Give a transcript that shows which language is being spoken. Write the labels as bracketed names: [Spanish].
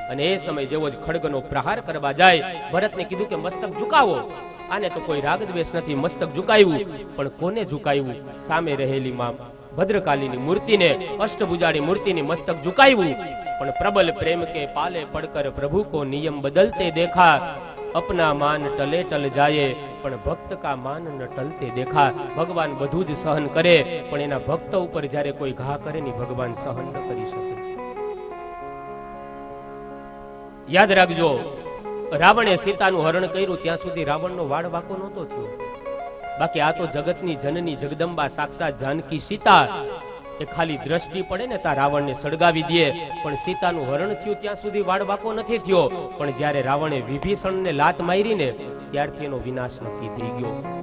[Gujarati] અને એ સમય જેવો જ ખડગનો પ્રહાર કરવા જાય, ભરતને કીધું કે મસ્તક ઝુકાવો. આને તો કોઈ રાગદ્વેષ નથી, મસ્તક ઝુકાવ્યું. પણ કોને ઝુકાવ્યું? સામે રહેલી માં ભદ્રકાલીની મૂર્તિને, અષ્ટભુજાળી મૂર્તિની મસ્તક ઝુકાવ્યું. [Hindi] પણ પ્રબલ પ્રેમ કે પાલે પડકર પ્રભુ કો નિયમ બદલતે દેખા. अपना मान टले टल जाए पण भक्त का मान न टलते देखा। [Gujarati] भगवान બધું જ સહન કરે પણ એના ભક્ત ઉપર જ્યારે કોઈ ઘા કરે ની ભગવાન સહન ન કરી શકે। યાદ રાખજો, રાવણે સીતાનું હરણ કર્યું ત્યાં સુધી રાવણનો વાળ વાકો નહોતો થયો, બાકી આ તો જગતની જનની જગદંબા સાક્ષાત જાનકી સીતા એ ખાલી દ્રષ્ટિ પડે ને તા રાવણને સળગાવી દે, પણ સીતાનું હરણ થયું ત્યાં સુધી વાળ વાકો નથી થયો, પણ જ્યારે રાવણે વિભીષણને લાત મારી ને ત્યારથી એનો વિનાશ નક્કી થઈ ગયો।